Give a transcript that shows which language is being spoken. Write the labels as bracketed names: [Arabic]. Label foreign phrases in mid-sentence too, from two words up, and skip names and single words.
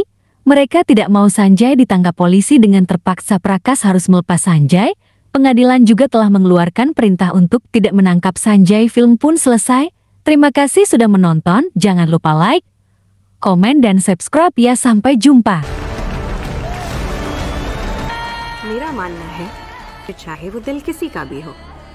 [Indonesian] Mereka tidak mau Sanjay ditangkap polisi, dengan terpaksa Prakas harus melepas Sanjay. Pengadilan juga telah mengeluarkan perintah untuk tidak menangkap Sanjay. Film pun selesai. Terima kasih sudah menonton. Jangan lupa like, komen, dan subscribe ya. Sampai jumpa. [Hindi] मेरा मानना है कि चाहे वो दिल किसी का भी हो,